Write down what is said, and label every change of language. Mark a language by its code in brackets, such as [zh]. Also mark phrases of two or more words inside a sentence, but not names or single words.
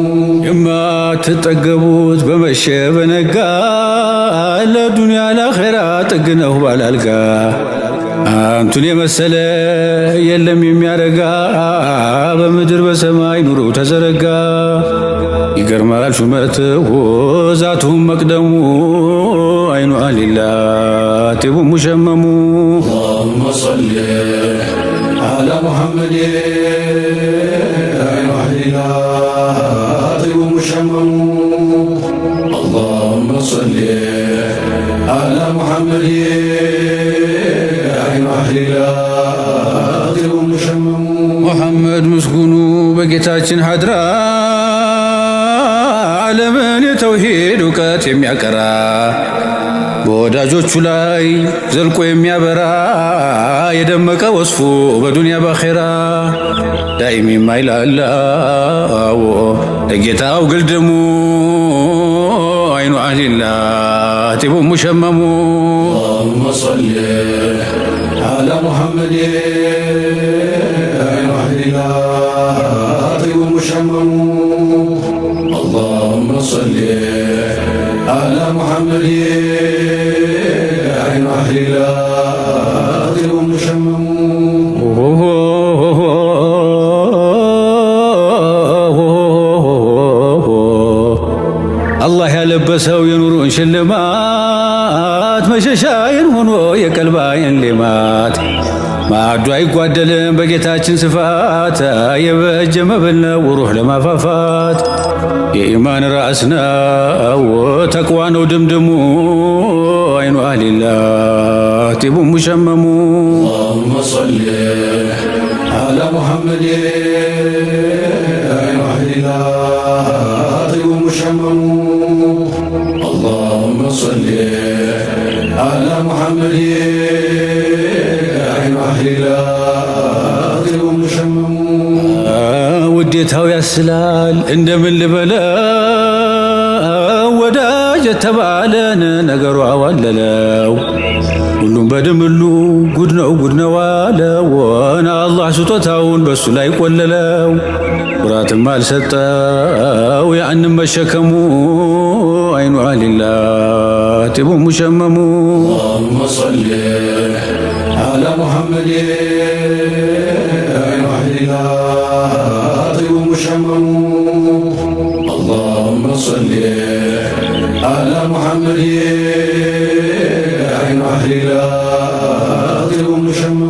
[am] የማትጠገቡት በመሸ በነጋ ለዱንያ ለአኼራ ጥግነው ባላልጋ አንቱን የመሰለ የለም የሚያረጋ በምድር በሰማይ ኑሮ ተዘረጋ ይገርማል ሹመትሁ ዛቱም መቅደሙ [ar] عين أهل الله طيب مشمم اللهم صل على محمد عين أهل الله طيب مشمم اللهم صل على محمد عين أهل الله طيب مشمم [am] ሙሐመድ ምስጉኑ በጌታችን ሀድራ ዓለምን የተውሂድ እውቀት የሚያቀራ በወዳጆቹ ላይ ዘልቆ የሚያበራ የደመቀ ወስፉ በዱንያ ባኼራ ዳይም የማይላላው ለጌታው ግልድሙ [ar] عين أهل الله طيب مشمم اللهم صل على محمد عين أهل الله طيب مشمم اللهم صل على محمد عين أهل الله طيب مشمم [am] አላህ ያለበሰው የኑሩን ሽልማት መሸሻዬን ሆኖ የቀልባዬን ሌማት ማዕዱ አይጓደልም በጌታችን ስፋት የበጀ መብል ነው ሩህ ለማፋፋት የኢማን ራስ ነው ተቅዋ ነው ድምድሙ [ar] عين أهل الله طيب مشمم اللهم صل على محمد عين أهل الله طيب مشمم اللهم صل على محمد عين أهل الله طيب مشمم [am] ሁኔታው ያስላል እንደምን ልበለው ወዳጅ የተባለን ነገሩ አዋለለው ሁሉም በድምሉ ጉድ ነው አለው ወና አላህ ስጦታውን በሱ ላይ ቆለለው ኩራትም አልሰጠው ያንም መሸከሙ [ar] عين أهل الله طيب مشمم اللهم صل على محمد عين أهلنا طيب مشمم اللهم صل على محمد عين أهلنا طيب مشمم